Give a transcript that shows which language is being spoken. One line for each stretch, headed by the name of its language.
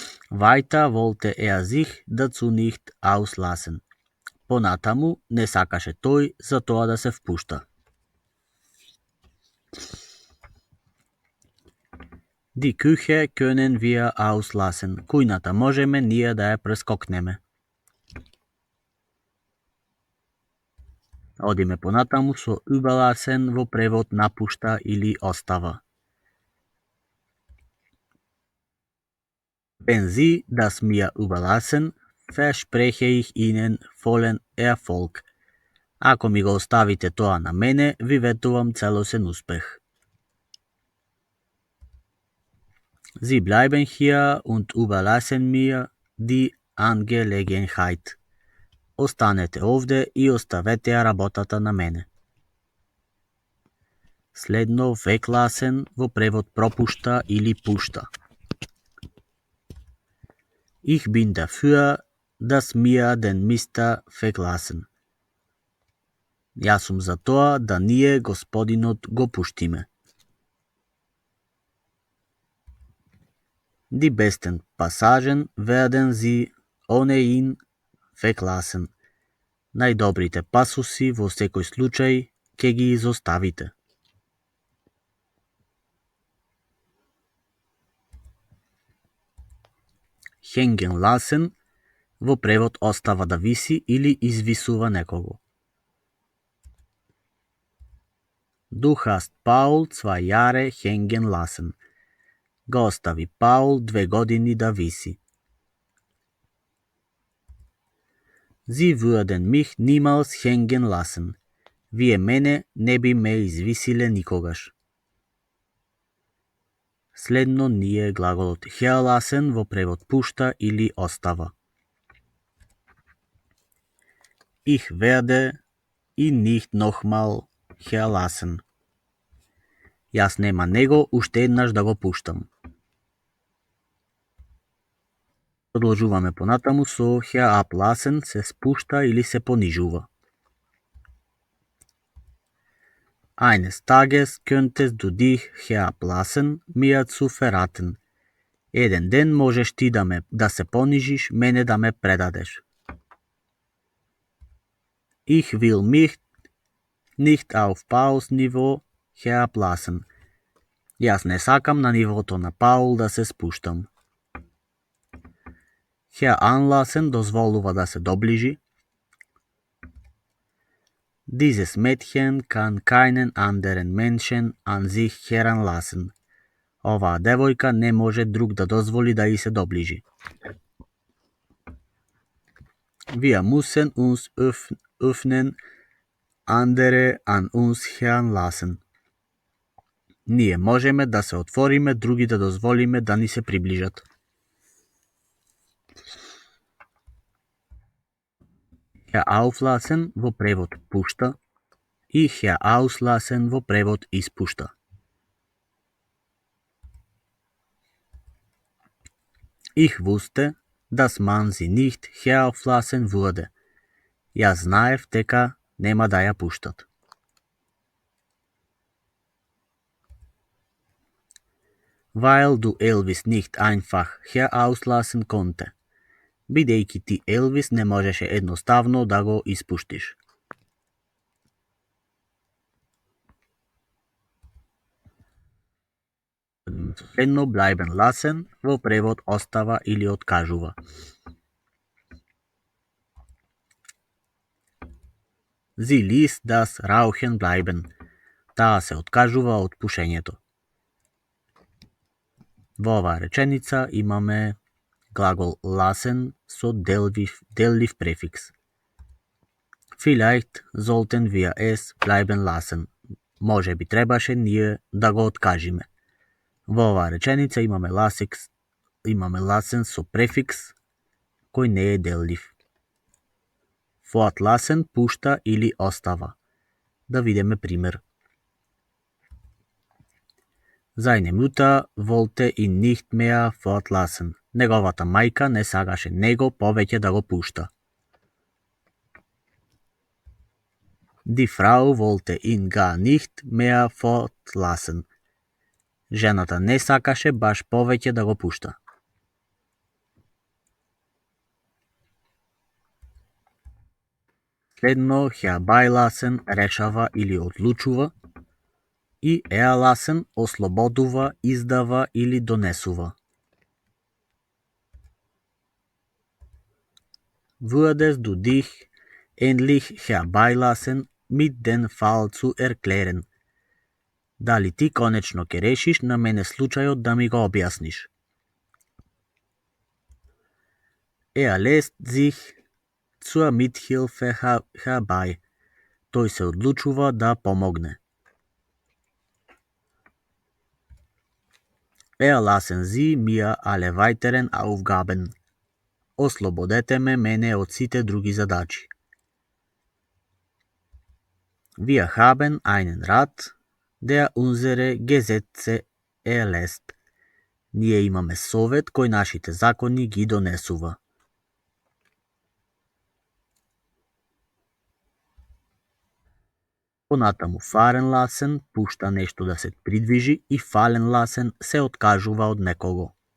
German: Weiter wollte er sich dazu nicht auslassen.
Macedonian: Понатаму не сакаше тој за тоа да се впушта.
German: Die Küche können wir auslassen.
Macedonian: Кујната можеме ние да ја прескокнеме. Одиме понатаму со überlassen во превод напушта или остава.
German: Wenn Sie das mir überlassen, verspreche ich Ihnen vollen Erfolg.
Macedonian: Ако ми го оставите тоа на мене, ви ветувам целосен успех.
German: Sie bleiben hier und überlassen mir die Angelegenheit.
Macedonian: Останете овде и оставете ја работата на мене. Следно weglassen во превод пропушта или пушта.
German: Ich bin dafür, dass wir den Mister weglassen.
Macedonian: Јас сум за тоа да ние господинот го пуштиме.
German: Die besten Passagen werden Sie ohnehin weglassen.
Macedonian: Најдобрите пасуси во секој случај ќе ги изоставите. Hängen lassen во превод остава да виси или извисува некого.
German: Du hast Paul 2 Jahre hängen lassen.
Macedonian: Го остави Паул 2 години да виси.
German: Sie würden mich niemals hängen lassen.
Macedonian: Вие мене не би ме извисиле никогаш. Следно ни е глаголот herlassen во превод пушта или остава.
German: Ich werde ihn nicht nochmal herlassen.
Macedonian: Јас нема него уште еднаш да го пуштам. Продолжуваме понатаму со herablassen, се спушта или се понижува.
German: Eines Tages könntest du dich herablassen, mir zu verraten.
Macedonian: Еден ден можеш ти да се понижиш, мене да ме предадеш.
German: Ich will mich nicht auf Pauls ниво herablassen.
Macedonian: Јас не сакам на нивото на Паул да се спуштам. Heranlassen дозволува да се доближи.
German: Dieses Mädchen kann keinen anderen Menschen an sich heranlassen.
Macedonian: Оваа девојка не може друг да дозволи да и се доближи.
German: Wir müssen uns öffnen, andere an uns heranlassen.
Macedonian: Ние можеме да се отвориме, други да дозволиме да ни се приближат. Herauflassen во превод пушта и herauslassen во превод испушта.
German: Ich wusste, dass man sie nicht herauflassen würde.
Macedonian: Јас знаев дека нема да ја пуштат.
German: Weil du Elvis nicht einfach herauslassen konnte.
Macedonian: Бидејќи ти Елвис не можеше едноставно да го испуштиш. Следно bleiben lassen во превод остава или откажува.
German: Sie ließ das Rauchen bleiben.
Macedonian: Таа се откажува од пушењето. Во оваа реченица имаме глагол lassen со деллив префикс.
German: Vielleicht sollten wir es bleiben lassen.
Macedonian: Може би требаше ние да го откажиме. Во оваа реченица имаме lassen со префикс кој не е деллив. Fortlassen пушта или остава. Да видиме пример.
German: Seine Mutter wollte ihn nicht mehr fortlassen.
Macedonian: Неговата мајка не сакаше него повеќе да го пушта.
German: Die Frau wollte ihn gar nicht mehr fortlassen.
Macedonian: Жената не сакаше баш повеќе да го пушта. Следно herbeilassen решава или одлучува и erlassen ослободува, издава или донесува.
German: Würdest du dich endlich herbeilassen, mit den Fall zu erklären?
Macedonian: Дали ти конечно ќе решиш на мене случајот да ми го објасниш?
German: Lässt sich zur Mithilfe herbei.
Macedonian: Тој се одлучува да помогне.
German: Erlassen Sie mir alle weiteren Aufgaben.
Macedonian: Ослободете мене од сите други задачи.
German: Wir haben einen Rat, der unsere Gesetze erlässt.
Macedonian: Ние имаме совет кој нашите закони ги донесува. Понатаму fahren lassen пушта нешто да се придвижи и fallen lassen се откажува од некого.